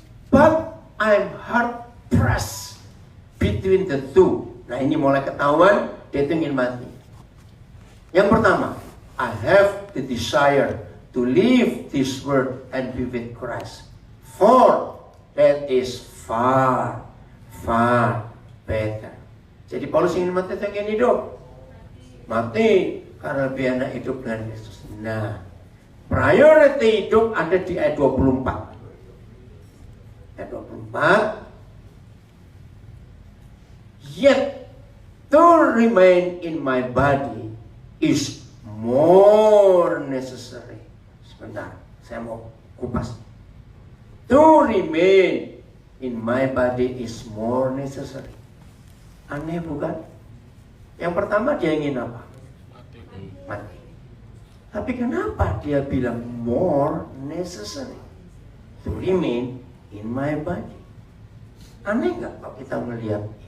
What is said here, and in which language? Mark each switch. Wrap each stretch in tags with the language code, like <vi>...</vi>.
<en>But I'm hard pressed between the two.</en> <id>Nah, ini mulai ketahuan dia itu ingin mati. Yang pertama,</id> <en>I have the desire to leave this world and be with Christ, for that is far, far better.</en> <id>Jadi Paulus ingin mati atau ingin hidup? Mati, karena lebih enak hidup dengan Yesus. Nah, priority hidup ada di ayat 24. Ayat 24.</id> <en>Yet to remain in my body is more necessary.</en> <id>Sebentar, saya mau kupas.</id> <en>To remain in my body is more necessary.</en> <id>Aneh bukan? Yang pertama dia ingin apa? Mati. Tapi kenapa dia bilang</id> <en>more necessary? To remain in my body.</en> <id>Aneh nggak kalau kita melihat?</id>